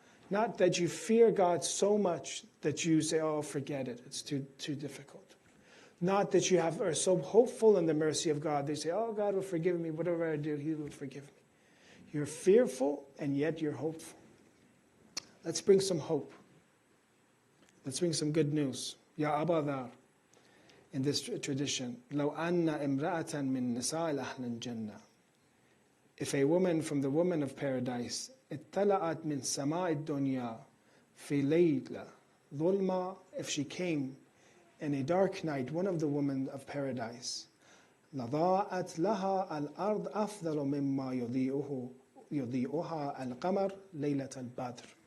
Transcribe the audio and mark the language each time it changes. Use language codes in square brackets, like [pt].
[en] Not that you fear God so much that you say, oh, forget it, it's too difficult. Not that you are so hopeful in the mercy of God. They say, oh, God will forgive me. Whatever I do, He will forgive me. You're fearful and yet you're hopeful. Let's bring some hope. Let's bring some good news. Ya Abadar, in this tradition, [ar] لو أن امرأة من نساء أهل الجنة. [en] If a woman from the women of paradise, [ar] اطلعت من سماء الدنيا في ليلة ظلمة, [en] if she came in a dark night, one of the women of paradise, [ar] لضاءت لها الأرض أفضل مما يضيئها القمر ليلة البدر.